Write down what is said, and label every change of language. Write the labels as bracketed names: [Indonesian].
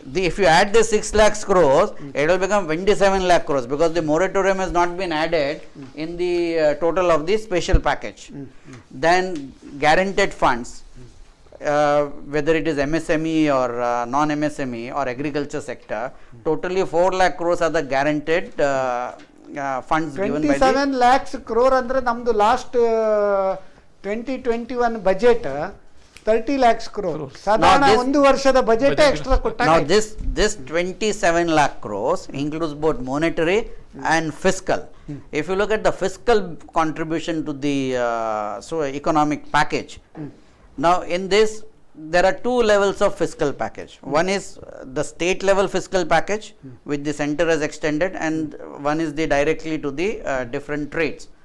[English] If you add the 6 lakhs crores, it will become 27 lakh crores because the moratorium has not been added in the total of the special package. Then guaranteed funds, whether it is MSME or non-MSME or agriculture sector, totally 4 lakh crores are the guaranteed funds given by [Kannada] 27 lakhs crore ಅಂದ್ರೆ ನಮ್ದು last 2021 budget 30 lakhs crore. ಸಾಧಾರಣ ಒಂದು ವರ್ಷದ budget extra ಕೊಟ್ಟಾಗ. [English] Now this 27 lakh crores includes both monetary and fiscal. If you look at the fiscal contribution to the economic package, now in this there are 2 levels of fiscal package. One is the state level fiscal package which the center has extended, and one is the directly to the different trades.